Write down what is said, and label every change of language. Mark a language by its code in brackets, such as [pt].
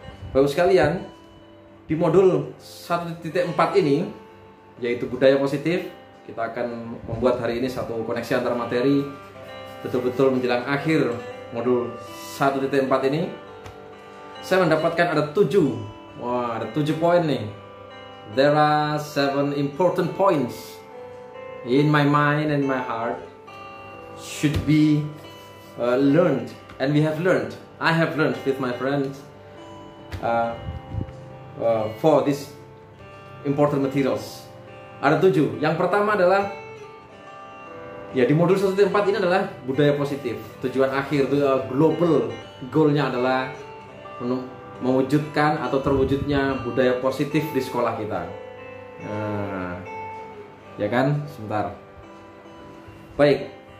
[id] Bapak Ibu sekalian, di modul 1.4 ini yaitu budaya positif, kita akan membuat hari ini satu koneksi antar materi betul-betul menjelang akhir modul 1.4 ini. Saya mendapatkan ada 7 poin nih. [en] There are 7 important points in my mind and my heart should be learned, and we have learned. I have learned with my friends for this important materials. [id] Ada 7. Yang pertama adalah ya di modul 1.4 ini adalah budaya positif. Tujuan akhir itu global goalnya adalah mewujudkan atau terwujudnya budaya positif di sekolah kita. Nah, ya kan? Sebentar. Baik.